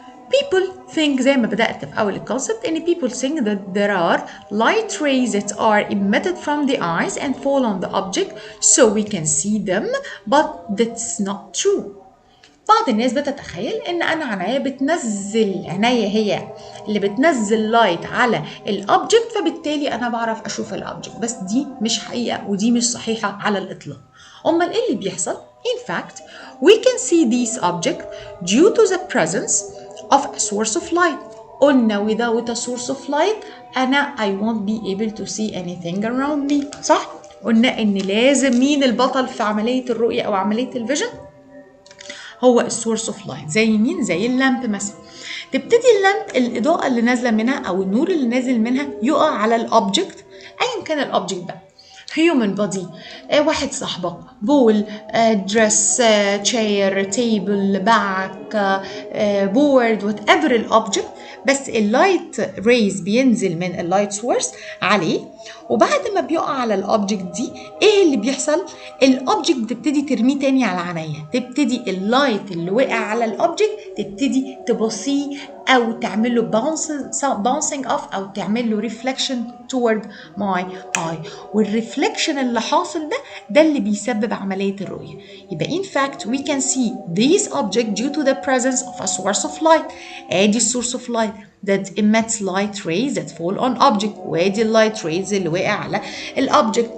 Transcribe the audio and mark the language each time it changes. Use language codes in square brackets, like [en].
[en] People think [ar] زي ما بدأت في أول الكونسبت إن [en] people think that there are light rays that are emitted from the eyes and fall on the object so we can see them but that's not true. [ar] بعض الناس بتتخيل إن أنا عناية هي اللي بتنزل لايت على الأوبجكت فبالتالي أنا بعرف أشوف الأوبجكت، بس دي مش حقيقة ودي مش صحيحة على الإطلاق. أمال إيه اللي بيحصل؟ [en] In fact, we can see these objects due to the presence of a source of light. قلنا without a source of light أنا I won't be able to see anything around me. [ar] صح؟ قلنا إن لازم مين البطل في عملية الرؤية أو عملية الفيجن؟ هو السورس اوف لايت. زي مين؟ زي اللامب مثلا. تبتدي اللامب الإضاءة اللي نازلة منها أو النور اللي نازل منها يقع على الأوبجكت أيا كان الأوبجكت بقى. human body، واحد صاحبك، بول، دريس، تشير، تيبل، باك، بورد، وات ايفر الاوبجكت، بس اللايت ريز بينزل من اللايت سورس عليه، وبعد ما بيقع على الاوبجكت دي ايه اللي بيحصل؟ الاوبجكت بتبتدي ترميه تاني على عينيا، تبتدي اللايت اللي وقع على الاوبجكت تبتدي تبصيه او تعمل له bouncing off او تعمل له [en] reflection toward my eye. [ar] والريفلكشن اللي حاصل ده اللي بيسبب عملية الرؤية. [en] يبقى in fact we can see these objects due to the presence of a source of light. ادي source of light that emits light rays that fall on object، [ar] وادي اللايت rays اللي وقع على الاوبجكت.